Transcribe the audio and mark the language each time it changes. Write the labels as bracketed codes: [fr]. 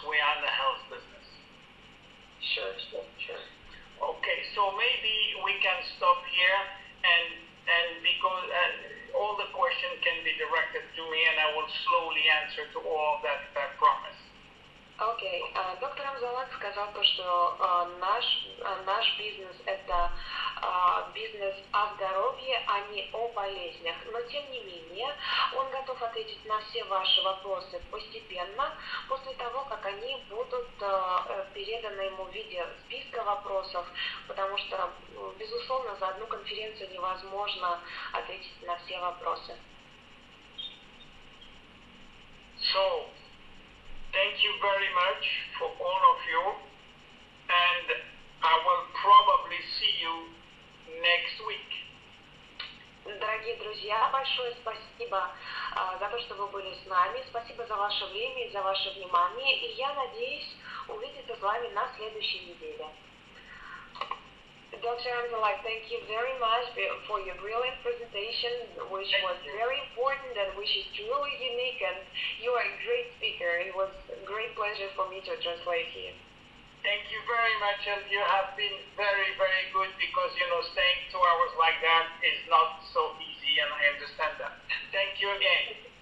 [en] We are in the health business. Sure. Okay. So maybe we can stop here and because all the questions can be directed to me and I will slowly answer to all that promise. [ru] Окей. Доктор Амзаллаг сказал то, что наш бизнес это бизнес о здоровье, а не о болезнях. Но тем не менее, он готов ответить на все ваши вопросы постепенно, после того, как они будут переданы ему в виде списка вопросов, потому что, безусловно, за одну конференцию невозможно ответить на все вопросы. [en] So, thank you very much for all of you, and I will probably see you next week. [ru] Дорогие друзья, большое спасибо за то, что вы были с нами. Спасибо за ваше время и за ваше внимание. И я надеюсь увидеться с вами на следующей неделе. [en] Dr. Amzallag, thank you very much for your brilliant presentation, which was very important and which is truly unique, and you are a great speaker. It was a great pleasure for me to translate you. Thank you very much, and you have been very, very good because, you know, staying 2 hours like that is not so easy, and I understand that. Thank you again.